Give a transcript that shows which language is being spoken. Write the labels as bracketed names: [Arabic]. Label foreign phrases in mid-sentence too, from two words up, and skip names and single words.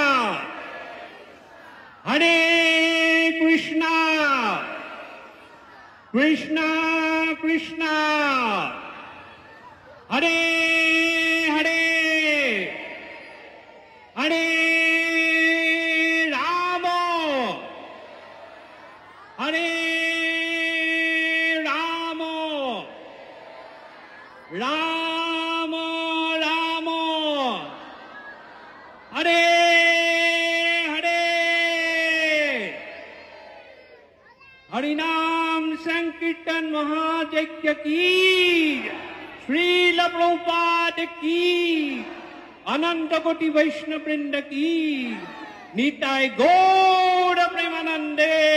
[Sanskrit] হৰে কৃষ্ণ, কৃষ্ণ কৃষ্ণ হৰে হৰে, হৰে ৰাম, হৰে রাম, রাম রাম, হরে হরে, [Hindi] हरिनाम संकीर्तन महायज्ञ की, श्रील प्रभुपाद की, अनंत कोटि वैष्णव वृंद की, निताय गौर प्रेमानंदे।